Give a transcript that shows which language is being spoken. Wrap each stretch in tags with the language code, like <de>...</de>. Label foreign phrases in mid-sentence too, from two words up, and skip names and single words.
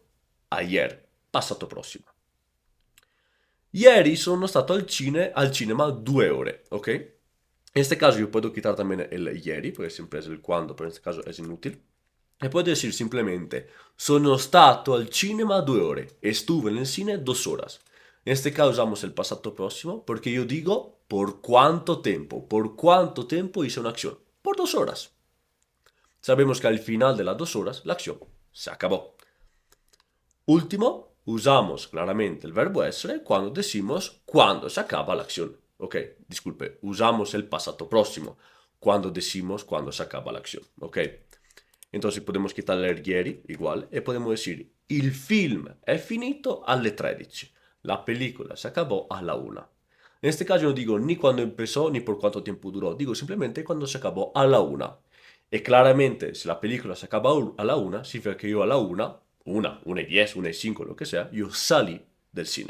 <es>Ayer,</es> <it>passato prossimo. Ieri sono stato al cinema 2 ore, ok?</it> <es>En este caso yo puedo quitar también el ieri, porque siempre es el quando, pero en este caso es inútil. E puedo decir simplemente,</es> <it>sono stato al cinema 2 ore,</it> <es>estuve en el cine 2 horas. En este caso usamos el pasado próximo porque yo digo por cuánto tiempo hice una acción. Por 2 horas. Sabemos que al final de las 2 horas la acción se acabó. Último, usamos claramente el verbo essere cuando decimos cuando se acaba la acción. Ok, disculpe, usamos el pasado próximo cuando decimos cuando se acaba la acción. Ok, entonces podemos quitarle el ieri, igual, e podemos decir</es> <it>il film è finito alle 13.</it> <es>La película se acabó a la 1. En este caso no digo ni cuándo empezó ni por cuánto tiempo duró, digo simplemente cuando se acabó a la 1. Y claramente, si la película se acaba a la 1, significa que yo a la 1 y 10, 1 y 5, lo que sea, yo salí del cine.</es>